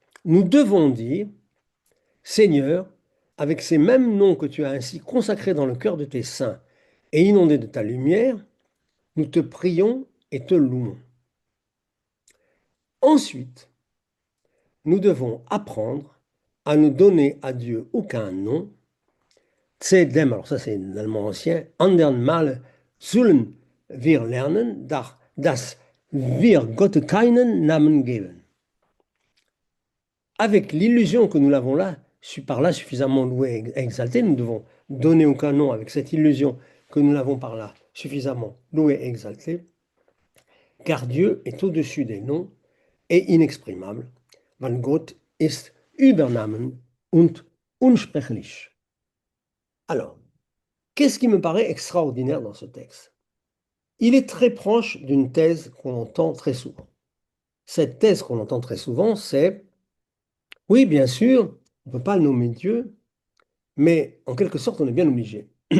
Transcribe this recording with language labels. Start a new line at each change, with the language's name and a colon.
French: Nous devons dire, Seigneur, avec ces mêmes noms que tu as ainsi consacrés dans le cœur de tes saints et inondés de ta lumière, nous te prions et te louons. Ensuite, nous devons apprendre à ne donner à Dieu aucun nom.
German: Tzedem,
French: alors ça c'est l'allemand ancien,
German: anderen Male sollen wir lernen, dass wir Gott keinen Namen geben.
French: Avec l'illusion que nous l'avons là, par là suffisamment loué et exalté, nous devons donner aucun nom avec cette illusion que nous l'avons par là suffisamment loué et exalté, car Dieu est au-dessus des noms et inexprimable.
German: Weil Gott ist über Namen und unsprechlich.
French: Alors, qu'est-ce qui me paraît extraordinaire dans ce texte? Il est très proche d'une thèse qu'on entend très souvent. Cette thèse qu'on entend très souvent, c'est, oui, bien sûr, on ne peut pas nommer Dieu, mais en quelque sorte, on est bien obligé.